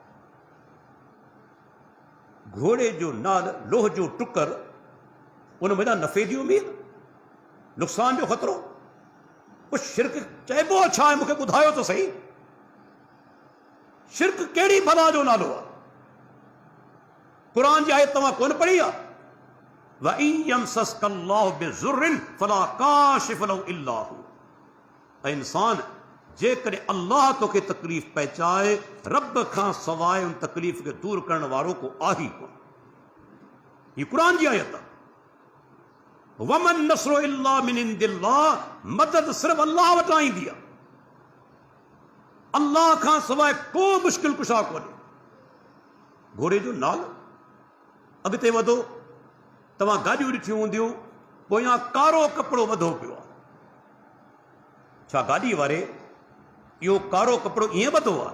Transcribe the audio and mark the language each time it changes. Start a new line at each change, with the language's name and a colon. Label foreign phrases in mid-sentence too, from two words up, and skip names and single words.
Sindhi: घोड़े जो नाल, लोह जो टुकर, उन में नफ़े जी उम्मीद, नुक़सान जो ख़तरो। उस शिरक चइबो छा आहे मूंखे ॿुधायो त सही। शिरक कहिड़ी भला जो नालो आहे? क़ुरान जी आयत तव्हां कोन पढ़ी आहे?
Arabic: وإن يمسسك الله بضر فلا كاشف له إلا هو.
Sindhi: ऐं इंसान, जेकॾहिं अल्लाह तोखे तकलीफ़ पहुचाए, रब खां सवाइ उन तकलीफ़ खे दूर करण वारो को आहे कोन। हीअ क़ुरान जी आयत आहे।
Arabic: وما النصر إلا من عند الله,
Sindhi: मदद सिर्फ़ अल्लाह वटां ईंदी आहे। अल्लाह खां सवाइ को मुश्किल कुशा कोन्हे। घोड़े जो नाल। अॻिते वधो, तव्हां गाॾियूं ॾिठियूं हूंदियूं, पोयां कारो कपिड़ो ॿधो पियो आहे। छा गाॾी वारे इहो कारो कपिड़ो ईअं ॿधो आहे?